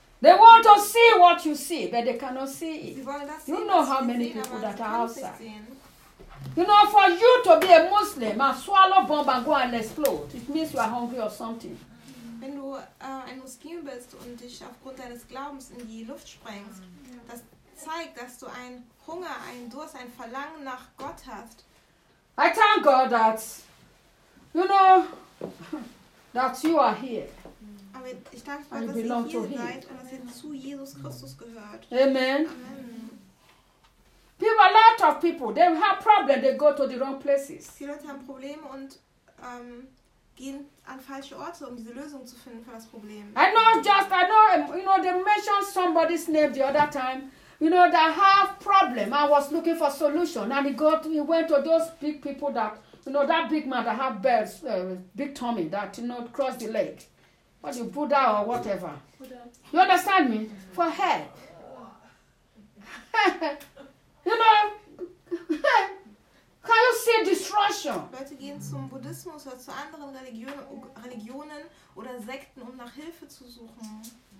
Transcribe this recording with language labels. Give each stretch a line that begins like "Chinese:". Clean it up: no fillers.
English: They want to see what you see, but they cannot see it.
German: Sie wollen das sehen,
English: you know how many people
German: sehen,
English: that are outside. You know, for you to be a Muslim and swallow bomb and go and explode, it means you are hungry or something.
German: Wenn du ein Muslim bist und dich aufgrund deines Glaubens in die Luft sprengst, das zeigt, dass du einen Hunger, einen Durst, ein Verlangen nach Gott hast.
English: I thank God that, you know, that you are here.
German: Aber ich danke Gott, dass ihr hier seid und dass ihr zu Jesus Christus gehört.
English: Amen. Amen. People, a lot of people, they have problems, they go to the wrong places.
German: Viele Leute haben Probleme und gehen an falsche Orte, um diese Lösung zu finden für das Problem.
English: I know, you know, they mentioned somebody's name the other time. You know, that have problem. I was looking for solution, and he went to those big people that, you know, that big man that have bells, big tummy, that, you know, cross the leg. What you put down or whatever. You understand me? For help. You know, can you see destruction?
German: Leute gehen zum Buddhismus oder zu anderen Religionen oder Sekten, um nach Hilfe zu suchen.